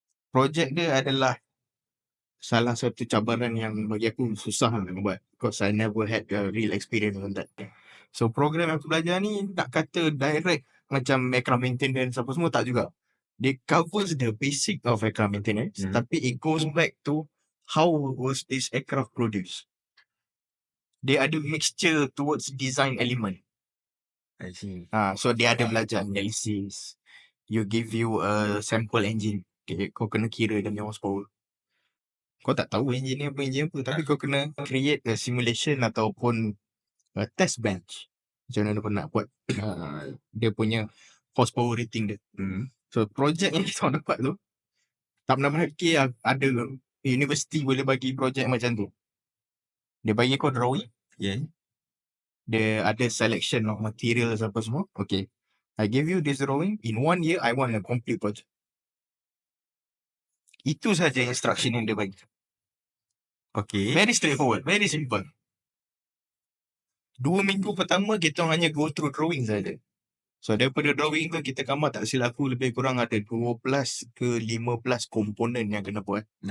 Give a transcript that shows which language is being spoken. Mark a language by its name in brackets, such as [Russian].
[Malay] Project dia adalah salah satu cabaran yang bagi aku susah nak buat. [English] Because I never had a real experience on that. [Malay] So, program yang aku belajar ni, nak kata direct macam aircraft maintenance apa semua, tak juga. [English] They covers the basic of aircraft maintenance, tapi it goes back to how was this aircraft produced. [Malay] Dia ada [English] mixture towards design element. I see. [Malay] So dia ada belajar analysis. [English] You give you a sample engine. [Malay] Okay, kau kena kira dia punya horsepower. Kau tak tahu engine ni apa, tapi kau kena [English] create a simulation [Malay] ataupun [English] a test bench. [Malay] Macam mana kau nak buat dia punya horsepower rating dia. So project yang kita dapat tu, tak pernah fikir ada universiti boleh bagi project macam tu. Dia bagi kau drawing. [English] Yeah. [Malay] Dia ada [English] selection of materials [Malay] apa semua. [English] Okay, I give you this drawing. In 1 year, I want a complete project. [Malay] Itu saja instruction yang dia bagi. [English] Okay. Very straightforward. Very simple. [Malay] 2 minggu pertama, kita hanya [English] go through drawing [Malay] saja. So, daripada drawing tu, kita gambar tak silap aku lebih kurang ada 12 ke 15 komponen yang kena buat.